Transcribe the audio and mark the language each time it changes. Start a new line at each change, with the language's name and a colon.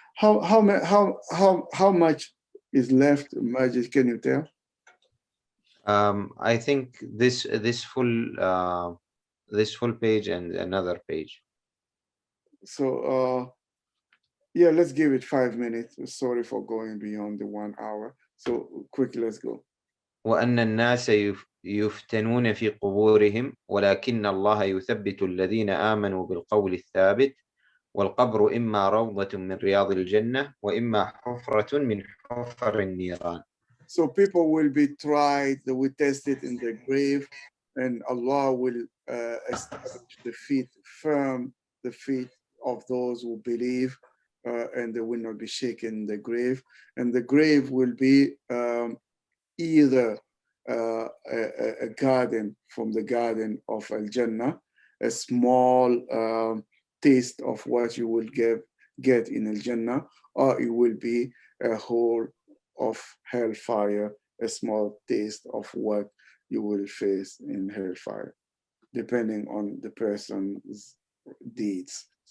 English: How much is left, Majid? Can you tell? I think this full page and another page. So yeah, let's give it 5 minutes. Sorry for going beyond the 1 hour. So quickly, let's go.
Arabic: وأن الناس يفتنون في قبورهم ولكن الله يثبت الذين آمنوا بالقول الثابت والقبر إما روضة من رياض الجنة وإما حفرة من حفر النيران.
English: So people will be tried, they will test it in the grave, and Allah will establish the feet firm, the feet of those who believe, and they will not be shaken in the grave. And the grave will be either a garden from the garden of Al-Jannah, a small taste of what you will get in Al-Jannah, or it will be a hole of hellfire, a small taste of what you will face in hellfire, depending on the person's deeds.